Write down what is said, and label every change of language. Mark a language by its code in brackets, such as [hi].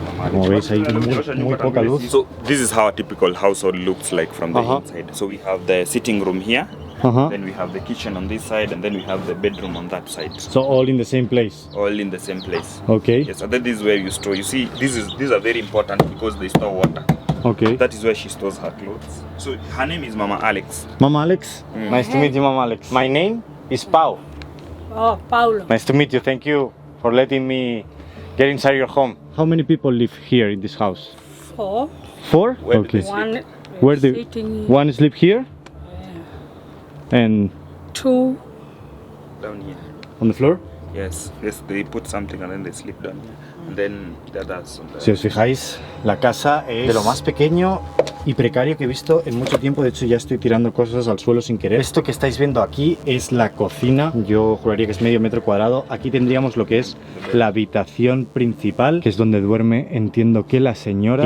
[es] Como veis hay muy poca luz. [en] So this is how a typical household looks like from the inside. So we have the sitting room here, then we have the kitchen on this side, and then we have the bedroom on that side. So all in the same place? All in the same place. Okay. Yes, and then this is where you store. You see, these are very important because they store water. Okay. That is where she stores her clothes. So her name is Mama Alex. Mama Alex? Nice to meet you, Mama Alex. My name is Pau. Oh, Paulo. Nice to meet you. Thank you for letting me get inside your home. How many people live here in this house? 4. 4? Where do Okay. they One Where do sitting, one sleep here? And 2. Down here. on the floor? Yes. Yes, they put something and then they sleep down here. And then the others on the... [es] Si os fijáis, la casa es de lo más pequeño y precario que he visto en mucho tiempo. De hecho, ya estoy tirando cosas al suelo sin querer. Esto que estáis viendo aquí es la cocina. Yo juraría que es medio metro cuadrado. Aquí tendríamos lo que es la habitación principal, que es donde duerme, entiendo que la señora.